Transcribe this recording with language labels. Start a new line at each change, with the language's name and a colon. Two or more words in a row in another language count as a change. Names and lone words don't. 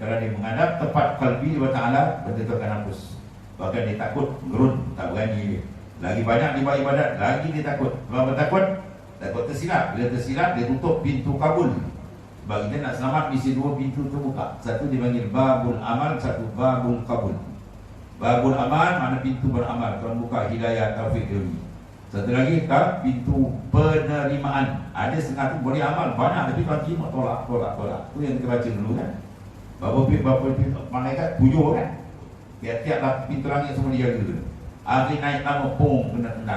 Malay: Kalau dia menghadap tepat kalbi Allah Ta'ala, betul-betul akan hapus. Bahkan dia takut, gerun, tak berani dia. Lagi banyak dia buat ibadat, lagi dia takut. Kalau bertakut, takut tersilap. Bila tersilap, dia tutup pintu kabul. Sebab kita nak selamat, mesti dua pintu terbuka. Satu dipanggil
Arabic: باب العمل,
Malay: satu
Arabic: باب القبول. باب العمل,
Malay: mana pintu beramal. Tuhan buka hidayah, taufik diri. Satu lagi kan pintu penerimaan. Ada setengah tu boleh amal banyak, tapi Tuhan terima, tolak. Tu yang kita baca dulu kan. Berapa pintu malaikat? 7 kan. Tiap-tiap pintu langit semua dijaga dulu. Akhir naik pertama, pung, kena tendang.